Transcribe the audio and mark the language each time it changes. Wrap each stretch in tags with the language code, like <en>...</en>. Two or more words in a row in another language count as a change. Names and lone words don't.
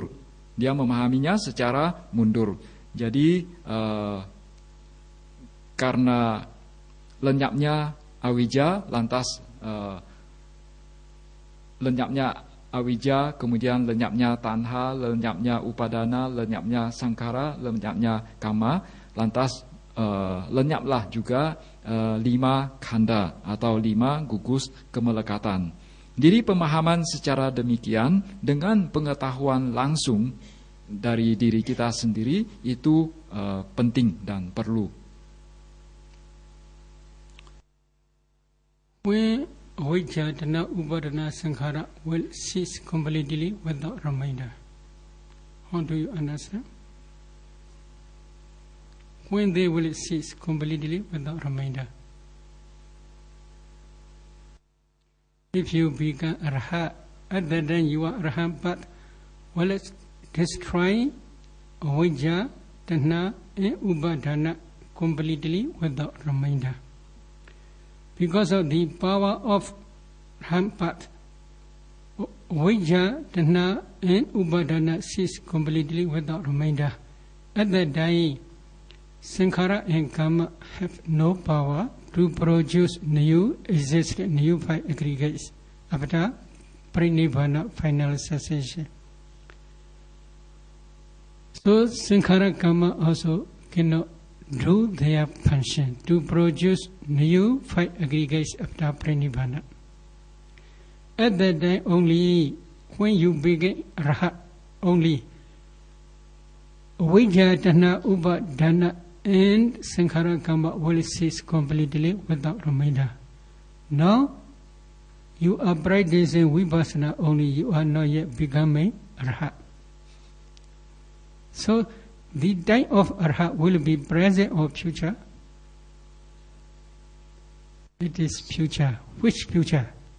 <id>Dia memahaminya secara mundur. Jadi karena lenyapnya avijja, lantas lenyapnya avijja, kemudian lenyapnya tanha, lenyapnya upadana, lenyapnya sankhara, lenyapnya karma, lantas lenyaplah juga 5 khanda atau 5 gugus kemelekatan. Jadi pemahaman secara demikian dengan pengetahuan langsung dari diri kita sendiri itu penting dan perlu.</id> <en>When avijja, tanha, upadana, sankhara will cease completely without remainder. How do you understand? When they will cease completely without remainder. If you become arhat, at that time you are arhat, but will it destroy avijja, tanha, and upadana completely without remainder. Because of the power of Rampath, avijja, tanha, and upadana cease completely without remainder. At that time, sankhara and karma have no power to produce new existing new 5 aggregates after pranirvana final cessation. So sankhara karma also cannot do their function to produce new 5 aggregates after pranirvana. At that time only, when you begin rahat, only avijja, tanha, upadana, and sankhara karma will cease completely without remainder. Now, you are practicing vipassana only, you are not yet becoming arhat. So, the time of arhat will be present or future? It is future. Which future?</en>